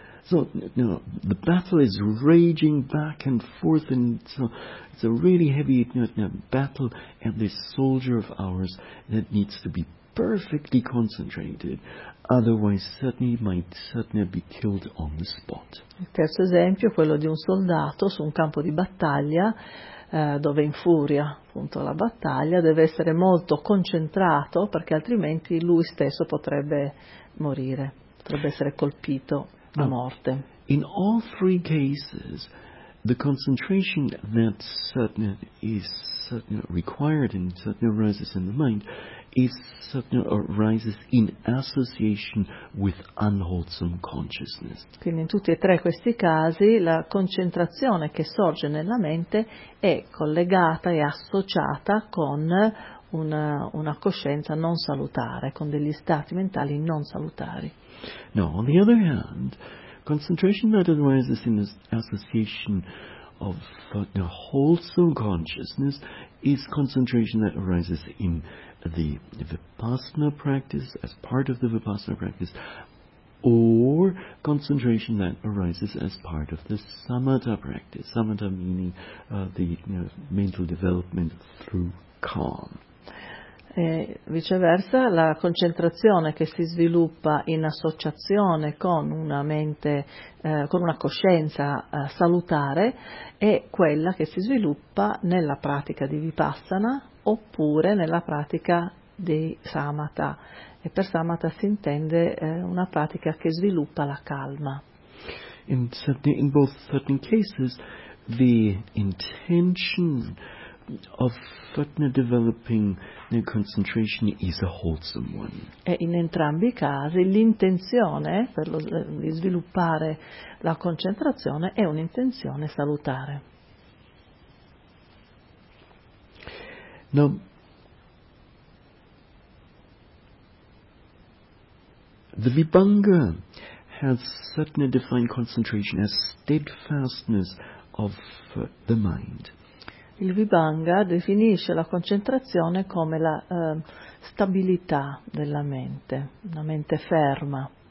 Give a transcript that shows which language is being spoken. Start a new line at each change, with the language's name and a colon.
English: So the battle is raging back and forth, and so it's a really heavy battle, and this soldier of ours that needs to be perfectly concentrated, otherwise certainly might certainly be killed on the spot.
Italian: Il terzo esempio è quello di un soldato su un campo di battaglia dove in furia appunto la battaglia, deve essere molto concentrato perché altrimenti lui stesso potrebbe morire, potrebbe essere colpito a morte.
English: In all three cases the concentration that is required and arises in the mind arises in association with unwholesome consciousness.
Italian: Quindi in tutti e tre questi casi la concentrazione che sorge nella mente è collegata e associata con una coscienza non salutare, con degli stati mentali non salutari.
English: No, on the other hand, concentration that arises in association of wholesome consciousness is concentration that arises in the Vipassana practice, as part of the Vipassana practice, or concentration that arises as part of the Samatha practice. Samatha meaning the mental development through calm.
Italian: E viceversa, la concentrazione che si sviluppa in associazione con una mente, con una coscienza salutare, è quella che si sviluppa nella pratica di Vipassana oppure nella pratica di Samatha. E per Samatha si intende una pratica che sviluppa la calma.
English: In both certain cases, the intention of developing the concentration is a wholesome one.
Italian: E in entrambi i casi l'intenzione per di sviluppare la concentrazione è un'intenzione salutare.
English: No. The Vibhanga has certainly defined concentration as steadfastness of the mind.
Italian: Il Vibhanga definisce la concentrazione come la stabilità della mente, una mente ferma.